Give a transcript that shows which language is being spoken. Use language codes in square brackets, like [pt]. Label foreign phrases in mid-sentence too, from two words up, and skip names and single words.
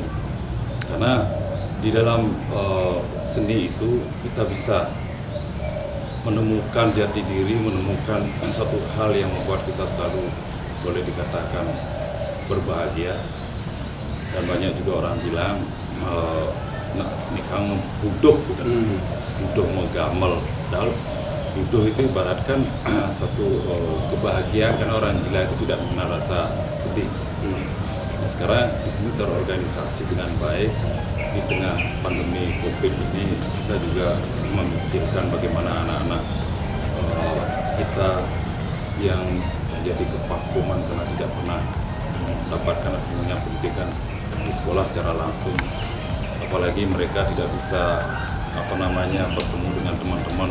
[id] Karena di dalam seni itu kita bisa menemukan jati diri, menemukan satu hal yang membuat kita selalu boleh dikatakan berbahagia. Dan banyak juga orang bilang ini kang buduh, buduh mau gamel. Padahal Budo itu ibaratkan suatu kebahagiaan karena orang gila itu tidak mengenal rasa sedih. Nah, sekarang di sini terorganisasi dengan baik di tengah pandemi COVID ini. Kita juga memikirkan bagaimana anak-anak kita yang menjadi kevakuman karena tidak pernah mendapatkan pendidikan di sekolah secara langsung, apalagi mereka tidak bisa bertemu dengan teman-teman.